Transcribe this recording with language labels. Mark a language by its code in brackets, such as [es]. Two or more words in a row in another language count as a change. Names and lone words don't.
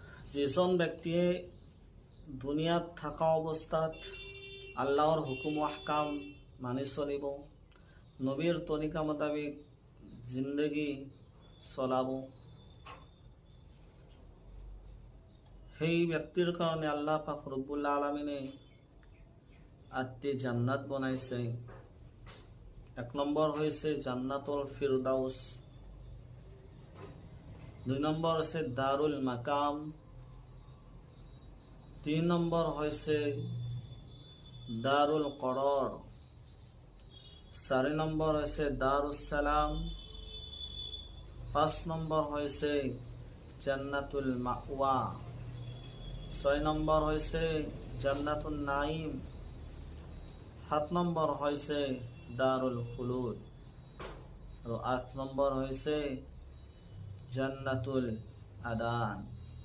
[as] যিজন ব্যক্তিয়ে দুনিয়াত থকা অৱস্থাত আল্লাহৰ হুকুম আহকাম মানি চলিব, নবীৰ তৰিকা মোতাবিক জিন্দগী চলাব, সেই ব্যক্তির কারণে আল্লাহ পাক [ar] رب العالمين [as] 8টি জান্নাত বনাইছে। [bn] 1 নম্বর হয়েছে জান্নাতুল ফিরদাউস, 2 নম্বর হয়েছে দারুল মাকাম, 3 নম্বর হয়েছে দারুল করর, 4 নম্বর হয়েছে দারুস সালাম, 5 নম্বর হয়েছে জান্নাতুল মাওয়া, 6 নম্বর হয়েছে জান্নাতুন নাইম, 7 নম্বর হয়েছে দারুল খুলুদ, আর 8 নম্বর হয়েছে জান্নাতুল আদান।